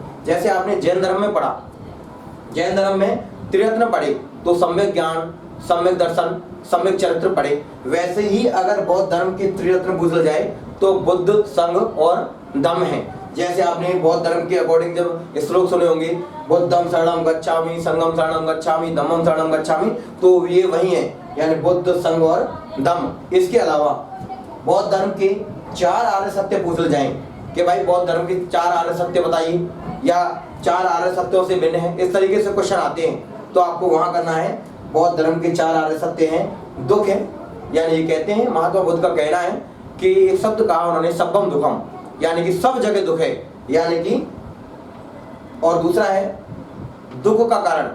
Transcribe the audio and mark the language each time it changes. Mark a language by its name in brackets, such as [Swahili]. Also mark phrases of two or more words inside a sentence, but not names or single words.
[Hindi] जैसे आपने जैन धर्म में पढ़ा, जैन धर्म में त्रिरत्न पढ़े तो सम्यक ज्ञान, सम्यक दर्शन, सम्यक चरित्र पढ़े। वैसे ही अगर बौद्ध धर्म के त्रिरत्न पूछ जाए तो बुद्ध, संघ और धम्म है। जैसे आपने बौद्ध धर्म के अकॉर्डिंग जब श्लोक सुने होंगे, [Pali] बुद्धम शरणम गच्छामि, संघम शरणम गच्छामि, धम्मम शरणम गच्छामि, [Hindi] तो ये वही है, यानी बुद्ध, संघ और धम्म। इसके अलावा बौद्ध धर्म के 4 आर्य सत्य पूछ जाएं कि भाई बौद्ध धर्म के 4 आर्य सत्य बताइए, या 4 आर्य सत्यों से भिन्न है, इस तरीके से क्वेश्चन आते हैं। तो आपको वहां करना है बौद्ध धर्म के 4 आर्य सत्य हैं, दुख है, यानी ये कहते हैं, महात्मा बुद्ध का कहना है कि एक शब्द कहा उन्होंने, [Pali] सब्बम दुखम, [Hindi] यानी कि सब जगह दुख है, यानी कि, और दूसरा है दुख का कारण।